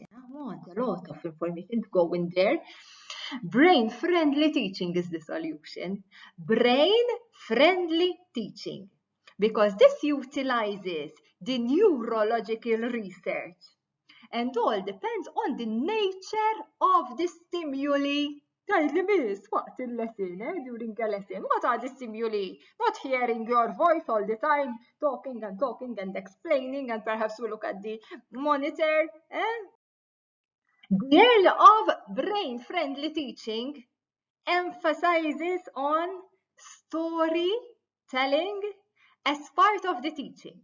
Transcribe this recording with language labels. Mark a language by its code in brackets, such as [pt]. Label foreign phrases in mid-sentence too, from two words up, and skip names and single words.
[en] I want a lot of information to go in there. Brain-friendly teaching is the solution. Brain-friendly teaching, because this utilizes the neurological research, and all depends on the nature of the stimuli. [mt] Tajli miss, waqt il-lesson, [en] during a lesson, what are the stimuli? Not hearing your voice all the time, talking and explaining, and perhaps we look at the monitor. The area of brain-friendly teaching emphasizes on storytelling as part of the teaching.